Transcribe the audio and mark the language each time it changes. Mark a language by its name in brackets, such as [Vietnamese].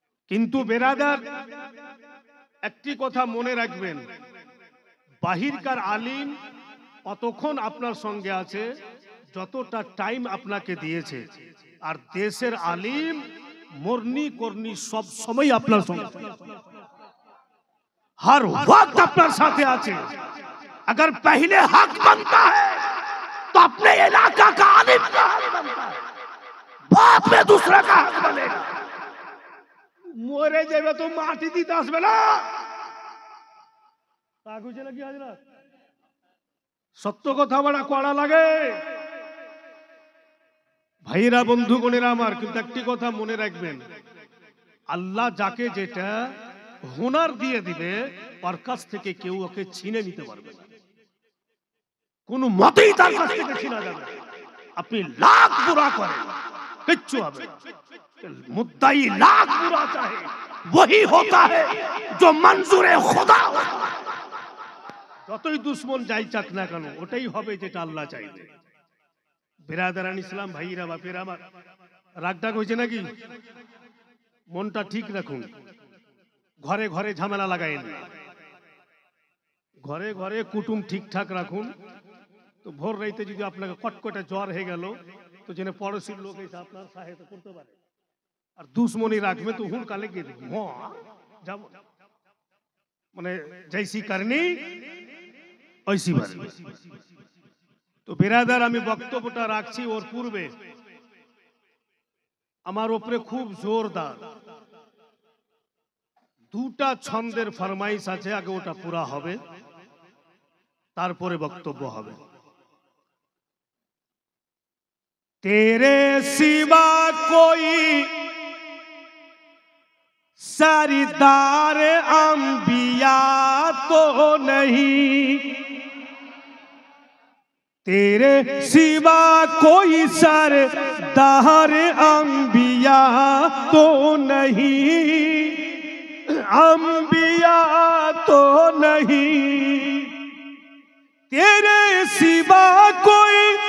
[Bangla] কিন্তু বেরাদার, একটি কথা মনে রাখবেন, বাহিরকার আলিম অতক্ষণ আপনার সঙ্গে আছে যতটা টাইম আপনাকে দিয়েছে, আর দেশের আলিম মরনি করনি সব সময় আপনার সঙ্গে, [Hindi] हर वक्त [Bangla] আপনার সাথে আছে। [Hindi] अगर पहले हक बनता है तो अपने इलाका का आलिम का हक बनता है, बाद में दूसरा का हक बनेगा। [Bangla] মরে যাবে তো মাটি দিতে আসবে না, কাগুছে নাকি হাজরা? সত্য কথা বলা কড়া লাগে ভাইরা বন্ধু বোনেরা আমার। কিন্তু একটি কথা মনে রাখবেন, আল্লাহ যাকে যেটা হুনার দিয়ে দিবে, ওর কাছ থেকে কেউ ওকে ছিনে নিতে পারবে না, কোন মতেই তার কাছ থেকে ছিনা যাবে। আপনি লাখ বুরা করেন, কিচ্ছু হবে না। [Hindi] मुद्दाई लाख बुरा चाहे, वही होता है जो मंजूरे खुदा होता है। [Bangla] যতই দুশ্মন যাই চাক না কেন, ওটাই হবে যেটা আল্লাহ চাইবে। বিরাদারান ইসলাম, ভাইরা বাপেরা আমার, রাগডাক হয়েছে নাকি? মনটা ঠিক রাখুন, ঘরে ঘরে ঝামেলা লাগাইন না, ঘরে ঘরে কুটুম ঠিকঠাক রাখুন। তো ভোর রাইতে যদি আপনাকে কটকটে জ্বর হয়ে গেল, তো যেন পড়োশির লোক এসে আপনার সহায়তা করতে পারে। আর দুশ্মনী রাখবে তো হুন কালে গিয়ে দেখবো যাব, মানে [Hindi] জৈসি করনি ঐসি বানি। [Bangla] তো বিরাদার, আমি বক্তব্যটা রাখছি ওর পূর্বে আমার উপরে খুব জোরদার দুটা ছন্দের ফরমাইশ আছে, আগে ওটা পুরা হবে, তারপরে বক্তব্য হবে। [Hindi] तेरे सिवा कोई सरदार अंबिया तो नहीं, तेरे सिवा कोई सरदार अंबिया तो नहीं, अंबिया तो नहीं, तेरे सिवा कोई